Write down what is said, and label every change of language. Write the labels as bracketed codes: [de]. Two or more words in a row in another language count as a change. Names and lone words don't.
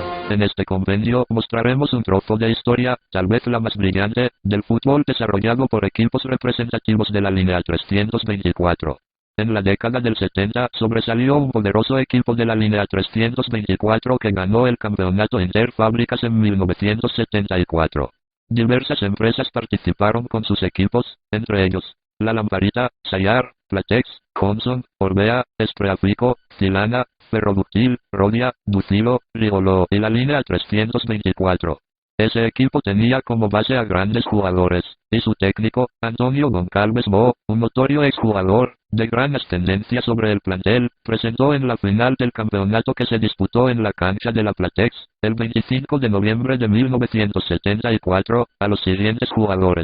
[es] En este compendio mostraremos un trozo de historia, tal vez la más brillante, del fútbol desarrollado por equipos representativos de la línea 324. En la década del 70 sobresalió un poderoso equipo de la línea 324 que ganó el campeonato Interfábricas en 1974. Diversas empresas participaron con sus equipos, entre ellos, La Lamparita, Sayar, Platex, Johnson, Orbea, Espreafico, Cilana, Ferroductil, Rodia, Ducilo, Rigolo y la línea 324. Ese equipo tenía como base a grandes jugadores, y su técnico, Antonio Goncalves Mo, un notorio exjugador, de gran ascendencia sobre el plantel, presentó en la final del campeonato que se disputó en la cancha de la Platex, el 25 de noviembre de 1974, a los siguientes jugadores.